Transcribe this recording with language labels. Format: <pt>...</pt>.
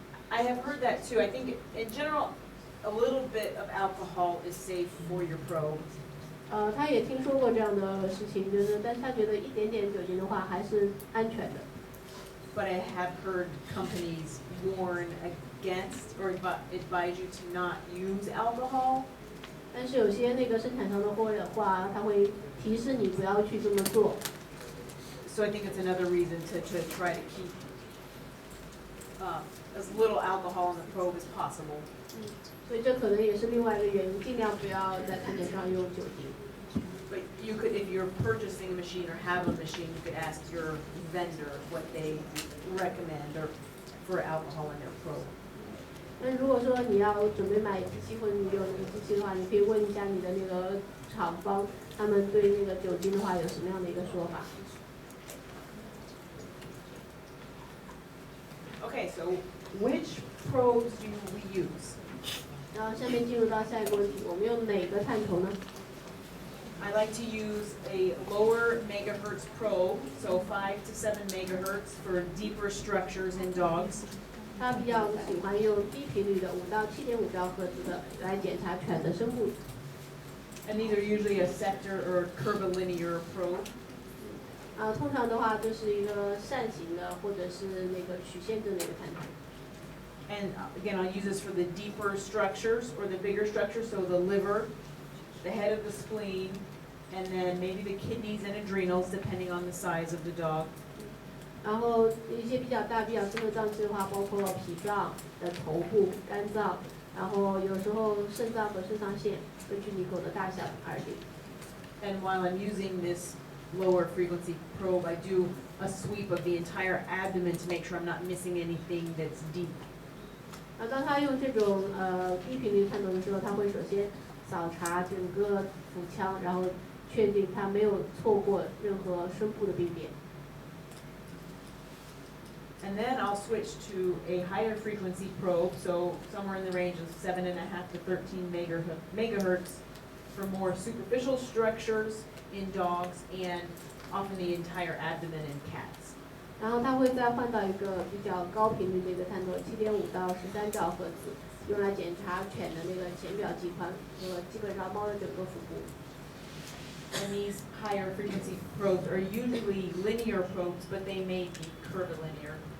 <en>I have heard that too. I think in general, a little bit of alcohol is safe for your probe.</en> <zh>他也听说过这样的事情，但是他觉得一点点酒精的话还是安全的。</zh> <en>But I have heard companies warn against or advise you to not use alcohol.</en> <zh>但是有些那个生产商的话，他会提示你不要去这么做。</zh> <en>So I think it's another reason to try to keep as little alcohol in the probe as possible.</en> <zh>所以这可能也是另外一个原因，尽量不要在产品上用酒精。</zh> <en>But you could, if you're purchasing a machine or have a machine, you could ask your vendor what they recommend or for alcohol in their probe.</en> <zh>那如果说你要准备买机器或者你有那个机器的话，你可以问一下你的那个厂方，他们对那个酒精的话有什么样的一个说法。</zh> <en>Okay, so which probes do we use?</en> <zh>然后下面进入到下一个问题，我们用哪个探头呢？</zh> <en>I like to use a lower megahertz probe, so 5 to 7 megahertz for deeper structures in dogs.</en> <zh>他比较喜欢用低频率的5到7.5兆赫兹的来检查犬的声部。</zh> <en>And these are usually a sector or curvilinear probe.</en> <zh>通常的话就是一个扇形的或者是那个曲线的那个探头。</zh> <en>And again, I'll use this for the deeper structures or the bigger structures, so the liver, the head of the spleen, and then maybe the kidneys and adrenals, depending on the size of the dog.</en> <zh>然后一些比较大、比较深的脏器的话，包括脾脏的头部、肝脏，然后有时候肾脏和肾上腺，根据你狗的大小而定。</zh> <en>And while I'm using this lower frequency probe, I do a sweep of the entire abdomen to make sure I'm not missing anything that's deep.</en> <zh>当他用这种低频率探头的时候，他会首先扫查整个腹腔，然后确定他没有错过任何深部的病变。</zh> <en>And then I'll switch to a higher frequency probe, so somewhere in the range of 7.5 to 13 megahertz for more superficial structures in dogs and often the entire abdomen in cats.</en> <zh>然后他会再换到一个比较高频率的一个探头，7.5到13兆赫兹，用来检查犬的那个浅表肌宽和基本上猫的整个腹部。</zh> <en>And these higher frequency probes are usually linear probes, but they may be curvilinear.</en>